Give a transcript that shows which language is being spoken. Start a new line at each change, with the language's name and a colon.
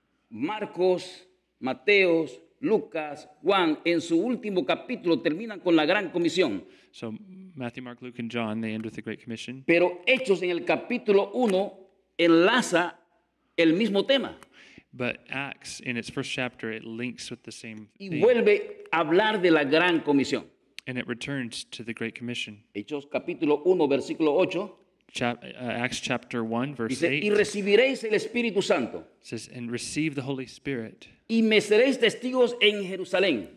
Spanish: Marcos, Mateos, Lucas, Juan, en su último capítulo terminan con la gran comisión.
English: So Matthew, Mark, Luke, and John, they end with the Great Commission.
Spanish: Pero Hechos en el capítulo 1 enlaza el mismo tema
English: But Acts, in its first chapter, it links with the same
Spanish: y
English: thing.
Spanish: vuelve a hablar de la gran comisión.
English: And it returns to the Great Commission.
Spanish: Hechos capítulo 1, versículo 8,
English: Acts chapter 1, verse
Spanish: dice, y
English: 8
Spanish: recibiréis el Espíritu Santo
English: says, and receive the Holy Spirit,
Spanish: y me seréis testigos en Jerusalén,